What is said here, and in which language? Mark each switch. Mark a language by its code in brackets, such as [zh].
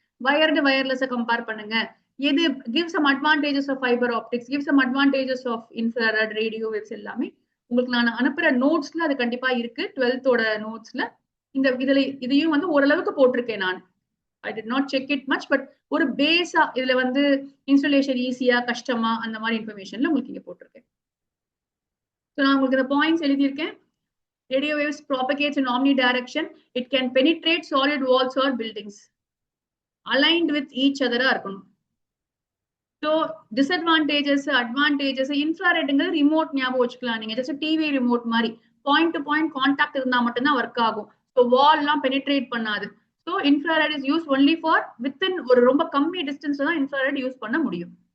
[en] wired wireless compare பண்ணுங்க, எது give some advantages of fiber optics, give some advantages of infrared radio waves [ta] எல்லாமே உங்களுக்கு நான் அனுப்புற நோட்ஸ்ல அது கண்டிப்பா இருக்கு. 12th ஓட நோட்ஸ்ல இதுல இதையும் வந்து ஓரளவுக்கு போட்டிருக்கேன் நான். [en] I did not check it much, [ta] but ஒரு பேஸா இதுல வந்து இன்ஸ்டாலேஷன் ஈஸியா கஷ்டமா அந்த மாதிரி இன்ஃபர்மேஷன்ல உங்களுக்கு இங்க போட்டிருக்கேன். ஸோ நான் உங்களுக்கு இந்த பாயிண்ட்ஸ் எழுதியிருக்கேன். [en] Radio waves propagates in omnidirection. It can penetrate solid walls or buildings. Aligned with each other [ta] இருக்கணும். ஸோ டிஸ்அட்வான்டேஜஸ் அட்வான்டேஜஸ் இன்ஃப்ராரெட்ங்கிறது ரிமோட் ஞாபகம் வச்சுக்கலாம். நீங்க ஜஸ்ட் டிவி ரிமோட் மாதிரி பாயிண்ட் டு பாயிண்ட் கான்டாக்ட் இருந்தா மட்டும்தான் ஒர்க் ஆகும். ஸோ வால் எல்லாம் பெனிட்ரேட் பண்ணாது. So [en] infrared is use only for within [ta] ஒரு ரொம்ப கம்மி டிஸ்டன்ஸ்ல தான் இன்ஃப்ராரெட் யூஸ் பண்ண முடியும்.